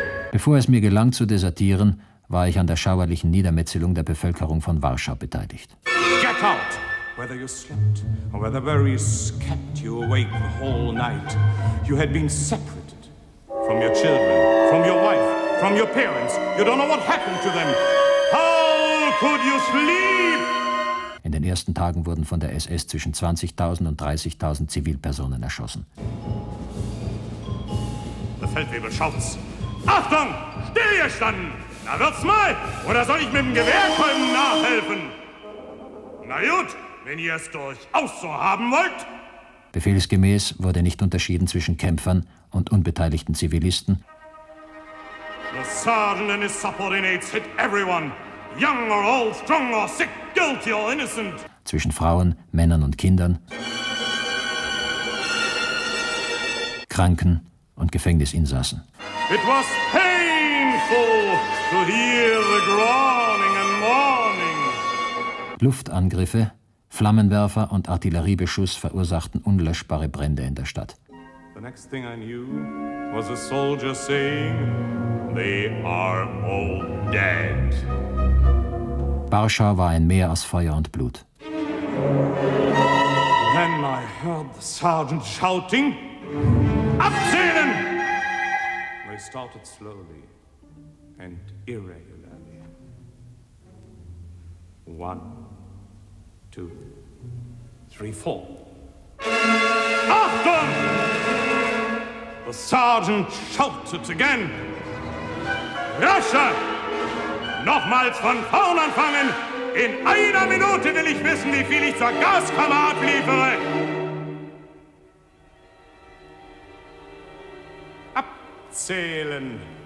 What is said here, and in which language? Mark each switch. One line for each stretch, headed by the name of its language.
German: Bevor es mir gelang zu desertieren, war ich an der schauerlichen Niedermetzelung der Bevölkerung von Warschau beteiligt.
English: Get out! Whether you slept or whether worries kept you awake the whole night, you had been separated from your children, from your wife, from your parents. You don't know what happened to them. How could you sleep?
German: In den ersten Tagen wurden von der SS zwischen 20.000 und 30.000 Zivilpersonen erschossen. Der Feldwebel schaut's. Achtung! Stillgestanden! Na, wird's mal! Oder soll ich mit dem Gewehrkolben nachhelfen? Na gut, wenn ihr es durchaus so haben wollt! Befehlsgemäß wurde nicht unterschieden zwischen Kämpfern und unbeteiligten Zivilisten.
English: The sergeant and his subordinates hit everyone. Young or old, strong or sick, guilty or innocent.
German: Zwischen Frauen, Männern und Kindern. Kranken und Gefängnisinsassen.
English: It was painful to hear the groaning and mourning.
German: Luftangriffe, Flammenwerfer und Artilleriebeschuss verursachten unlöschbare Brände in der Stadt.
English: The next thing I knew was a soldier saying, they are all dead.
German: Warschau war ein Meer aus Feuer und Blut.
English: Then I heard the sergeant shouting,
German: abzählen!
English: They started slowly and irregularly. One, two, three, four.
German: Achtung!
English: The sergeant shouted again.
German: Rasche! Nochmals von vorn anfangen. In einer Minute will ich wissen, wie viel ich zur Gaskammer abliefere. Zählen.